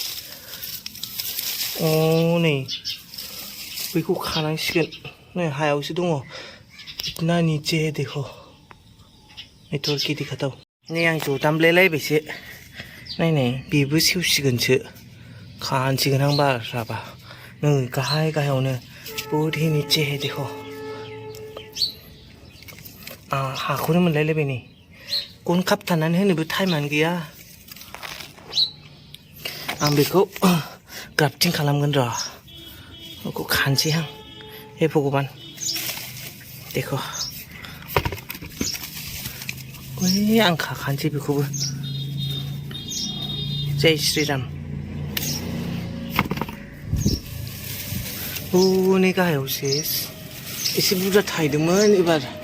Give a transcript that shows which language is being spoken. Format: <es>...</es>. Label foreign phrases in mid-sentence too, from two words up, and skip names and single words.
<brx>नै बैखौ खानांसिगोन नै हायावसो दङ</brx> <hi>इतना नीचे है देखो नेटवर्क की दिखाता हूँ</hi> <brx>नै आं जदामलायलायबायसो नायनाय बेबो सेवसिगोनसो खानसिगोन आं बार राबा नै गाहायावनो</brx> <hi>बहुत ही नीचे है देखो</hi> <brx>हाखौनो मोनलायलायबाय नै गन खाबथानानै होनोबो टाइमानो गैया आं बेखौ ग्राफ्टिं खालामगोन र' बेखौ खानसै आं</brx> <hi>हे भगबान देखो</hi> <brx>ओइ आं खाखानोसै बेखौबो</brx> <hi>जय श्रीराम</hi> <brx>हनै गाहायावसो एसे बुरजा थायदोंमोन एबार</brx>